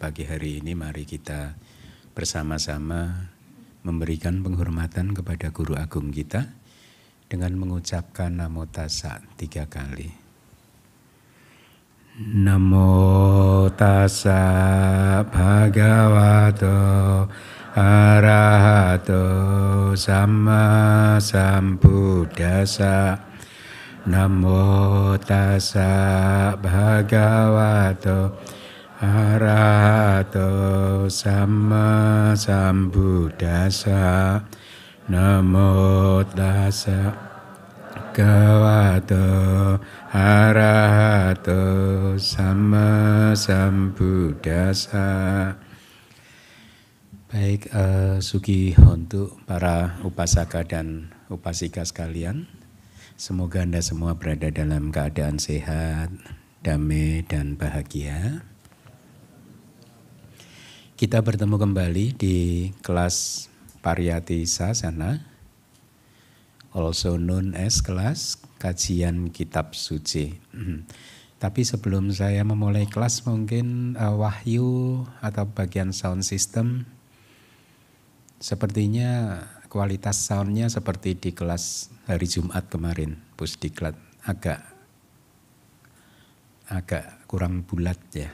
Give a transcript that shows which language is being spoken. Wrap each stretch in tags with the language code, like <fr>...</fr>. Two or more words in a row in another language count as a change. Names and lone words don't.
<id>pagi hari ini, mari kita bersama-sama memberikan penghormatan kepada Guru Agung kita dengan mengucapkan</id> <pi>Namo Tassa</pi> <id>3 kali.</id> <pi>Namo Tassa Bhagavato Arahato Samma Sambuddhassa. Namo Tassa Bhagavato Arahato Samma Sambuddhassa. Namo Tassa bhagavato arahato sama sambuddhassa.</pi> <id>Baik, Sugi untuk para upasaka dan upasika sekalian. Semoga Anda semua berada dalam keadaan sehat, damai dan bahagia. Kita bertemu kembali di kelas Pariyati Sasana,</id> <en>also known as</en> <id>kelas kajian kitab suci. Tapi sebelum saya memulai kelas, mungkin Wahyu atau bagian</id> <en>sound system,</en> <id>sepertinya kualitas soundnya seperti di kelas hari Jumat kemarin, Pusdiklat, agak kurang bulat ya.</id>